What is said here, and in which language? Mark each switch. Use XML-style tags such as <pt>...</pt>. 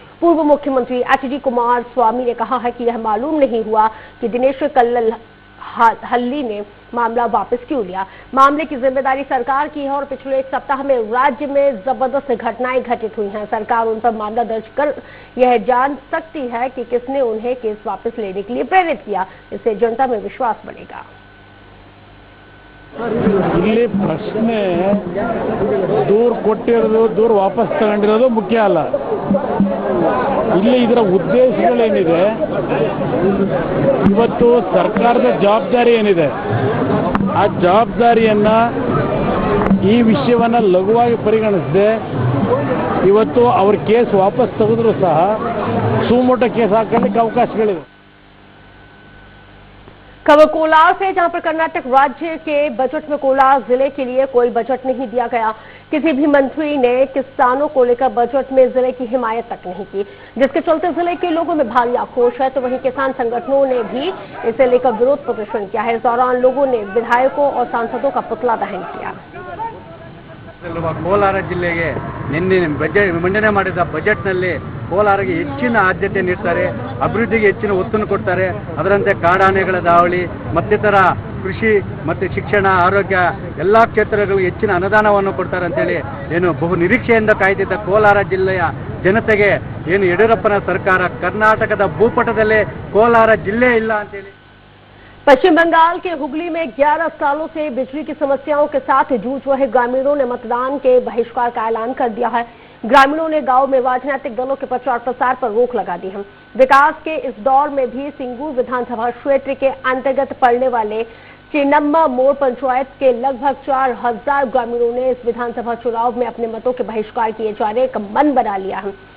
<hi>पूर्व मुख्यमंत्री एचडी कुमारस्वामी ने कहा है कि यह मालूम नहीं हुआ कि दिनेश कल्लहल्ली ने मामला वापस क्यों लिया। मामले की जिम्मेदारी सरकार की है और पिछले एक सप्ताह में राज्य में जबरदस्त घटनाएं घटित हुई हैं। सरकार उन पर मामला दर्ज कर यह जान सकती है कि किसने उन्हें केस वापस लेने के लिए प्रेरित किया। इससे जनता में विश्वास बढ़ेगा।</hi> <kn>ಇಲ್ಲಿ ಪ್ರಶ್ನೆ ದೂರು ಕೊಟ್ಟಿರೋದು ದೂರು ವಾಪಸ್ ತಗೊಂಡಿರೋದು ಮುಖ್ಯ ಅಲ್ಲ, ಇಲ್ಲಿ ಇದರ ಉದ್ದೇಶಗಳೇನಿದೆ, ಇವತ್ತು ಸರ್ಕಾರದ ಜವಾಬ್ದಾರಿ ಏನಿದೆ ಆ ಜವಾಬ್ದಾರಿಯನ್ನ ಈ ವಿಷಯವನ್ನ ಲಘುವಾಗಿ ಪರಿಗಣಿಸದೆ ಇವತ್ತು ಅವ್ರ ಕೇಸ್ ವಾಪಸ್ ತೆಗೆದ್ರು ಸಹ ಸುಮೋಟೋ ಕೇಸ್ ಹಾಕೊಳ್ಳಿಕ್ಕೆ ಅವಕಾಶಗಳಿವೆ।</kn> <hi>खबर कोलार से, जहां पर कर्नाटक राज्य के बजट में कोलार जिले के लिए कोई बजट नहीं दिया गया। किसी भी मंत्री ने किसानों को लेकर बजट में जिले की हिमायत तक नहीं की, जिसके चलते जिले के लोगों में भारी आक्रोश है। तो वहीं किसान संगठनों ने भी इसे लेकर विरोध प्रदर्शन किया है। इस दौरान लोगों ने विधायकों और सांसदों का पुतला दहन किया।</hi> <kn>ಕೋಲಾರ ಜಿಲ್ಲೆಗೆ ನಿನ್ನೆ ಮಂಡನೆ ಮಾಡಿದ ಬಜೆಟ್ನಲ್ಲಿ ಕೋಲಾರಿಗೆ ಹೆಚ್ಚಿನ ಆದ್ಯತೆ ನೀಡ್ತಾರೆ, ಅಭಿವೃದ್ಧಿಗೆ ಹೆಚ್ಚಿನ ಒತ್ತನ್ನು ಕೊಡ್ತಾರೆ. ಅದರಂತೆ ಕಾಡಾನೆಗಳ ದಾವಳಿ ಮತ್ತಿತರ ಕೃಷಿ ಮತ್ತು ಶಿಕ್ಷಣ ಆರೋಗ್ಯ ಎಲ್ಲ ಕ್ಷೇತ್ರಗಳಿಗೂ ಹೆಚ್ಚಿನ ಅನುದಾನವನ್ನು ಕೊಡ್ತಾರೆ ಅಂತೇಳಿ ಏನು ಬಹು ನಿರೀಕ್ಷೆಯಿಂದ ಕಾಯ್ದಿದ್ದ ಕೋಲಾರ ಜಿಲ್ಲೆಯ ಜನತೆಗೆ ಏನು ಯಡಿಯೂರಪ್ಪನ ಸರ್ಕಾರ ಕರ್ನಾಟಕದ ಭೂಪಟದಲ್ಲೇ ಕೋಲಾರ ಜಿಲ್ಲೆ ಇಲ್ಲ ಅಂತೇಳಿ.</kn> <hi>पश्चिम बंगाल के हुगली में 11 सालों से बिजली की समस्याओं के साथ जूझ रहे ग्रामीणों ने मतदान के बहिष्कार का ऐलान कर दिया है। ग्रामीणों ने गांव में राजनीतिक दलों के प्रचार प्रसार पर रोक लगा दी है। विकास के इस दौर में भी सिंगूर विधानसभा क्षेत्र के अंतर्गत पड़ने वाले चिन्नम्मा मोड़ पंचायत के लगभग 4000 ग्रामीणों ने इस विधानसभा चुनाव में अपने मतों के बहिष्कार किए जाने का मन बना लिया है।</hi>